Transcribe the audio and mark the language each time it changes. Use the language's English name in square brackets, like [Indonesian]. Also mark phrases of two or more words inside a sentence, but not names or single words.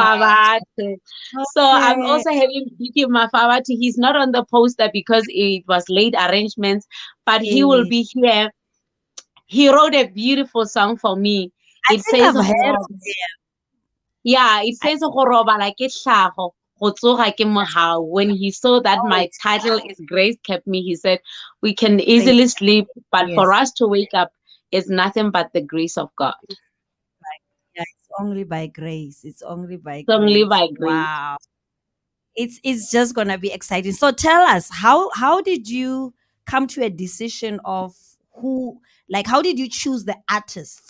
[English] Mafawat? So I'm okay. also having Biki Mafawat. He's not on the poster because it was late arrangements, but he will I be here. He wrote a beautiful song for me. It think says, I've heard of it. Yeah, it I says [Northern Sotho] go robala ke hlago, go tsoga ke mogao. [English] When he saw that oh, my it's title is Grace Kept Me, he said, we can great. easily sleep, but for Yes. us to wake up is nothing but the grace of God. Yeah, it's only by grace. It's only by It's only grace. by grace. Wow. It's just gonna be exciting. So tell us, how did you come to a decision of who, like, how did you choose the artists?